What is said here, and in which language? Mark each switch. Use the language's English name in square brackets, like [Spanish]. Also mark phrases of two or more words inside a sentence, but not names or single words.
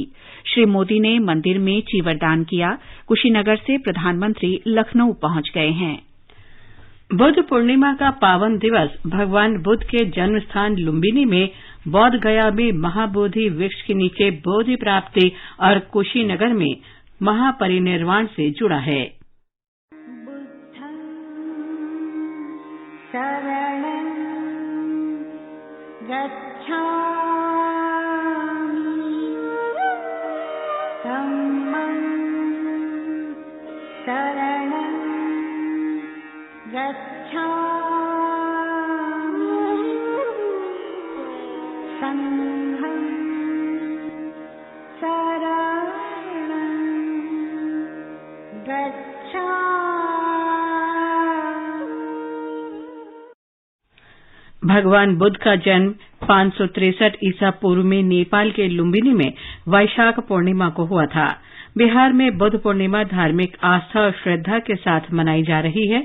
[Hindi] श्री मोदी ने मंदिर में चीवरदान किया। कुशीनगर से प्रधानमंत्री लखनऊ पहुंच गए हैं। बुद्ध पूर्णिमा का पावन दिवस भगवान बुद्ध के जन्म स्थान लुम्बिनी में बोध गया में महाबोधि वृक्ष के नीचे बोधि प्राप्ति और कुशीनगर में महापरिनिर्वाण से जुड़ा है। [Pali] शरणं गच्छामि धम्मं शरणं गच्छामि संघं शरणं गच्छामि। [Hindi] भगवान बुद्ध का जन्म 563 ईसा पूर्व में नेपाल के लुम्बिनी में वैशाख पूर्णिमा को हुआ था। बिहार में बुद्ध पूर्णिमा धार्मिक आस्था और श्रद्धा के साथ मनाई जा रही है।